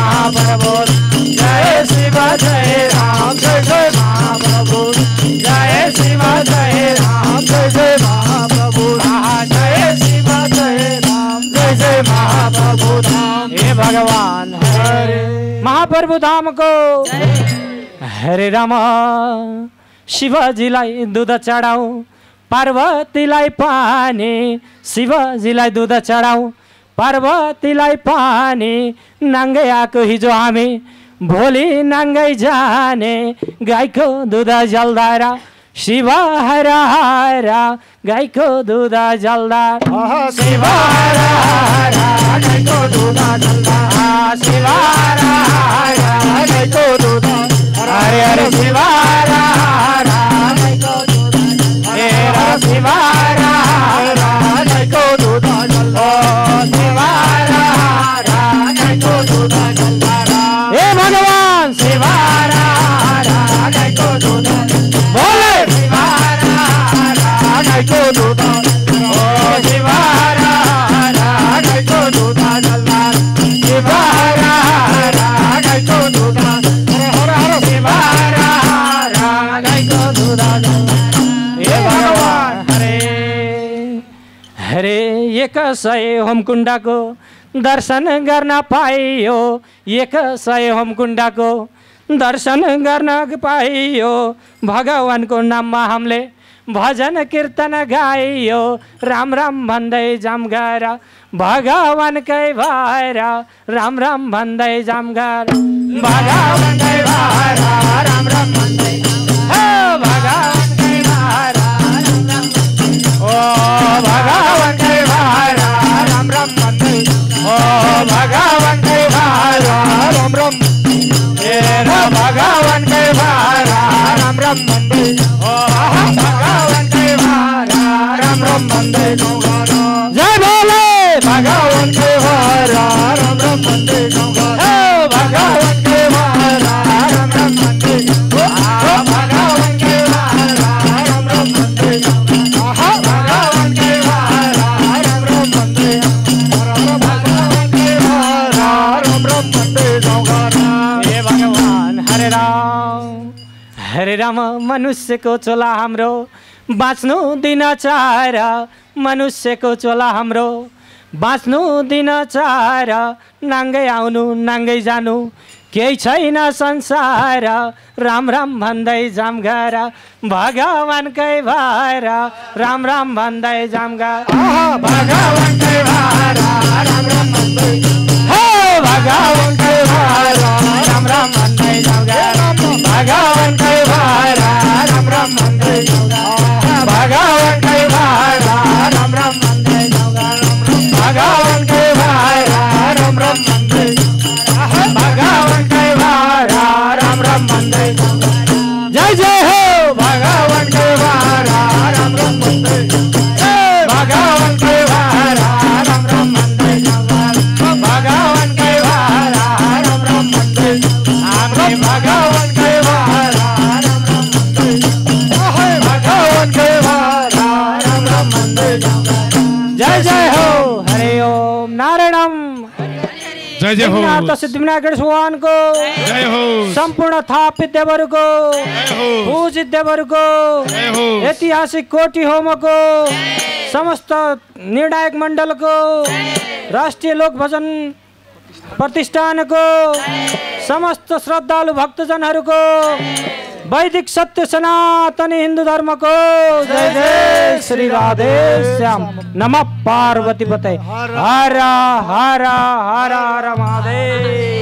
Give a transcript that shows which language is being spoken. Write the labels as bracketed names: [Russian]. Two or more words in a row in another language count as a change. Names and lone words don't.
[Nepali] महाप्रभु जय शिव जय राम जय जय महाप्रभु जय शिव जय राम जय जय महाप्रभु जय शिव जय राम जय जय महाप्रभु धाम। हे भगवान हरे महाप्रभु धाम को हरे राम। शिवजीलाई दूध चढाऊ पार्वतीलाई पानी शिवजीलाई दूध चढाऊ पार्वतीलाई पानी नाङ्गै आएको हिजो हामी भोलि नाङ्गै जाने गाईको दुध जल्दा शिव हर हर गाईको दुध जल्दा शिव हर हर गाईको दुध जल्दा शिव हर हर गाईको दुध हरे हरे शिव हर हर गाईको दुध हे शिव हर हर गाईको दुध जल्दा शिव हर हर गाईको दुध जल्दा। हे भगवान शिव हर हर गाईको दुध बोले शिव हर हर गाईको दुध ओ शिव हर हर गाईको दुध जल्दा शिव हर हर गाईको दुध हर हर शिव हर हर गाईको दुध जल्दा। हे भगवान हरे हरे 100 होमकुण्डको दर्शन गर्न पाइयो 100 होमकुण्डको दर्शन गर्न पाइयो भगवानको नाममा हामीले भजन कीर्तन गाइयो राम राम भन्दै जाम गर भगवानकै भएर राम राम भन्दै जाम गर भगवानकै भएर राम राम भन्दै हो भगवानकै भएर ओ भगवानकै भएर राम राम भन्दै ओ भगवानकै भएर राम राम भगवानकै भएर राम राम भन्दै ओ भगवानकै भएर राम राम भन्दै जय भोले भगवानकै भएर राम राम भन्दै ओ भगवानकै भएर राम राम भन्दै ओ भगवानकै भएर राम राम भन्दै भगवानकै भएर राम राम भन्दै भगवानकै भएर राम राम भन्दै हे भगवान हरे राम मनुष्यको चोला हाम्रो बाँच्नु दिन चाहेर मनुष्यको चोला हाम्रो बाँच्नु दिन चाहेर नाङ्गै आउनु नाङ्गै जानु केही छैन संसार राम राम भन्दै जाम गर भगवानकै भएर राम राम भन्दै जाम गर भगवानकै भएर राम राम भन्दै हो भगवानकै भएर राम राम भन्दै जाम गर भगवानकै भएर राम राम भन्दै भगवानकै भएर राम राम भन्दै भगवानकै भएर राम राम भन्दै भगवानकै भएर राम राम भन्दै जय जय हो भगवानकै भएर राम राम भन्दै भगवानकै भएर राम राम भन्दै भगवानकै भएर राम राम भन्दै हामी भगवानकै भएर राम राम भन्दै भगवानकै भएर राम राम भन्दै जय जय हो हरि ओम नारायणम जय जय हो सिद्धिविनायक भगवानको जय हो सम्पूर्ण थापित देवहरूको पूजित देवहरूको ऐतिहासिक कोटी होमको समस्त निर्णायक मण्डलको राष्ट्रिय लोक भजन प्रतिष्ठानको समस्त श्रद्धालु भक्तजनहरूको वैदिक सत्य सनातनी हिन्दू धर्मको जय जय श्री राधे श्याम [Sanskrit] नमः पार्वती पते [Nepali] हर हर हर हर महादेव।